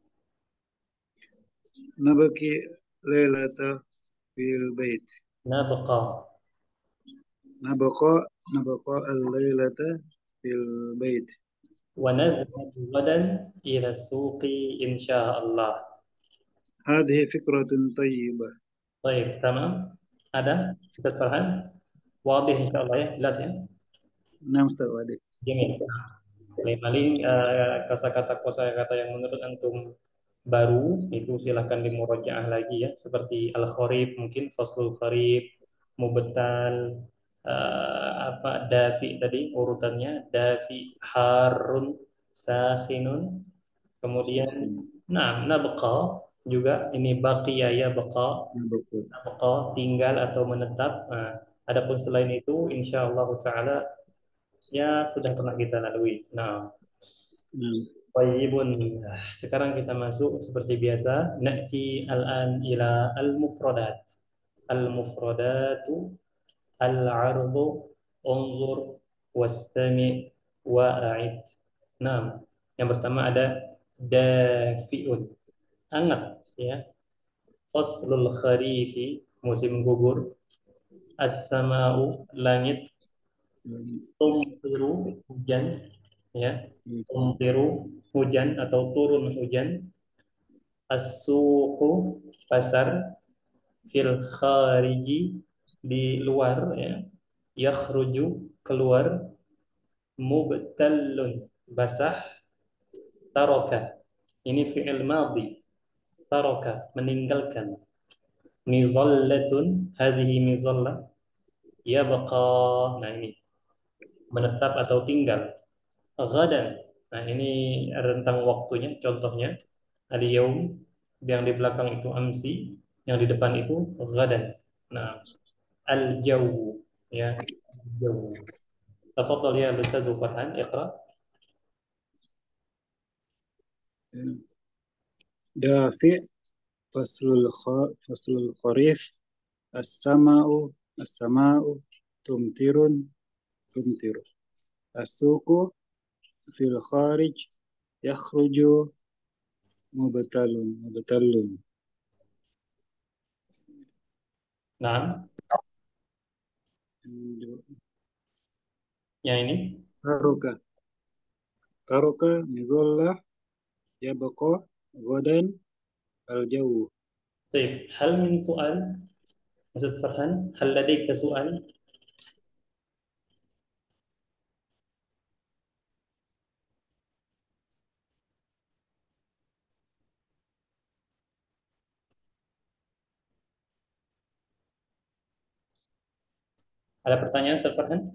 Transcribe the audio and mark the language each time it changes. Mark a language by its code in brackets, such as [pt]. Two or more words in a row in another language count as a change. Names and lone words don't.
[ar] نبكي ليلة في البيت. نبقى. نبقى الليلة في البيت. ونذهب غدا إلى السوق إن شاء الله. هذه فكرة طيبة. طيب تمام. [id] Ada Ustaz Farhan? Wadih [ar] إن شاء الله [id] ya, jelas ya. Nah, Ustaz Wade. Gini, paling-paling kosakata-kosakata yang menurut antum baru itu silahkan dimurojaah lagi ya, seperti al-kharib mungkin [ar] فصل الخريف, [id] mubtal, apa dafi tadi urutannya dafi [ar] حار ساخن, [id] kemudian Sahih. nah nabqa juga ini baqiya ya baqa, Nah, betul. nabqa tinggal atau menetap. Nah, adapun selain itu [ar] إن شاء الله تعالى [id] ya sudah pernah kita lalui. Nah, Nah, Bayyibun. Sekarang kita masuk seperti biasa. [ar] نأتي الآن إلى المفردات. المفردات العرض انظر واستمع وأعد. [id] Nah, yang pertama ada dafi'un. Hangat ya. [ar] فصل الخريف [id] musim gugur. As-sama'u langit. Tumtiru hujan ya. Tumtiru hujan atau turun hujan. As-suqu pasar, [ar] في الخارج [id] di luar ya. Yakhruju keluar, mubtallun basah, taroka ini [ar] فعل ماض, [id] taroka meninggalkan, mizallatun [ar] هذه مظلة, [id] yabqa nah ini menetap atau tinggal, ghadan nah ini rentang waktunya contohnya al-yaum, yang di belakang itu amsi, yang di depan itu ghadan. Nah, al-jawu ya, jawu. Tafadhal ya Ustaz Farhan, iqra. [ar] دافئ فصل الخريف السماء السماء تمطر تمطر السوق في الخارج يخرج مبتل [id] Nah, yang ini. [ar] كركة كركة مظلة يبقى غدا الجو. طيب هل من سؤال Ustaz Farhan هل لديك سؤال. [id] Ada pertanyaan Ustaz Farhan?